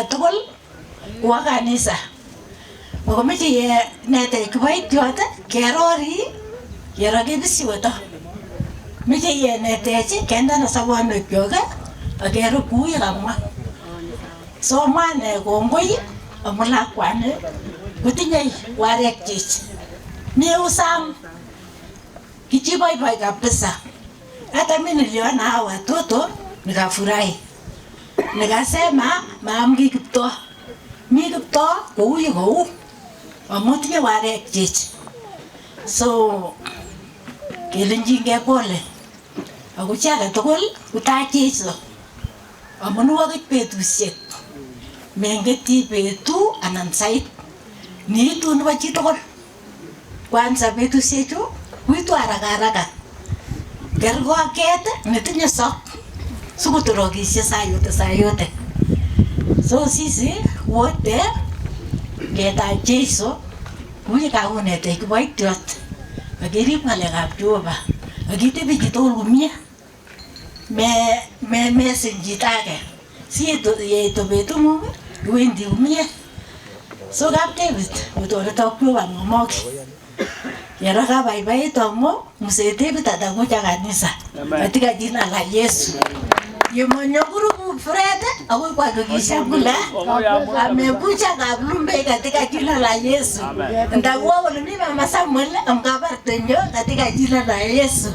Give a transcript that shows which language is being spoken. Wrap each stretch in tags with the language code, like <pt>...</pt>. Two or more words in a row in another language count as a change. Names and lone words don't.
<kln>tugul kwo kanisa makomeche yenetech kiboitiot kerori yero kebisiweto meche yenetech kendana sobonwekyok akero kou yekamwa so mwane kongoi amu lakwani kotinye warek chich miusam kichiboiboi kabisa.</kln> <sw>Hata mimi niliona hawa watoto nikafurahi, nikasema maamki Kiptoo,</sw> <kln>mi Kiptoo kou kou amu tinye warek chich. So kelenjingei pole ako chi age tugul kutacheso amu nwokik betusiek mengeti betu anan sait niitu nebo chi tugul. Kwanza betusiechu uitu haraka kergoket netinye sok sikuturokishe</kln> <sw>saa yote.</sw> <kln>So</kln> <sw>sisi wote</sw> <kln>ngetach Jeiso kuye kakunetech kiboitiot akerib ng'alekab Jehova akitebi chitugul komie mesiny chito age si yeito betung'ung iwendi komie. So kap David kotoretok Jehova ng'omoki yero kabaibaitu amu</kln> <sw>Mzee David atakuja kanisa katika jina la Yesu.</sw> <kln>Yemonyokuru Fred akoi</kln> <sw>kuhakikisha kule amekuja Kaplumbe katika jina la Yesu. Ndakuwa kule mimi Mama Samuel amkabartenyo katika jina la Yesu.</sw>